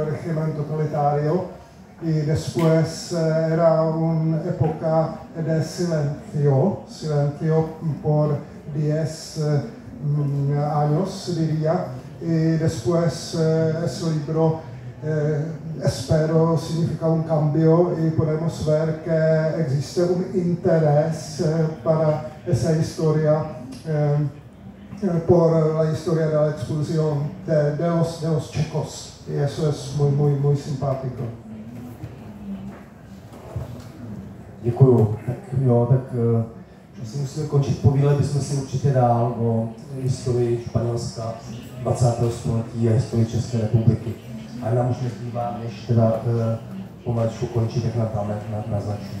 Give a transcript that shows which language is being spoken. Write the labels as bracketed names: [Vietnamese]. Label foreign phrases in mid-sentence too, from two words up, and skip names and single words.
[Spanish] régimen totalitario y después era una época de silencio por 10 años, diría, y después ese libro espero significa un cambio y podemos ver que existe un interés para esa historia, por la historia de la expulsión de los checos, y eso es muy simpático. [Czech] Děkuju. Tak si musíme končit, povídali bychom si určitě dál o historii Španělska 20. století a historii České republiky. A nám už nezbývá, než teda pomaličku končit, jak nám tam naznačí.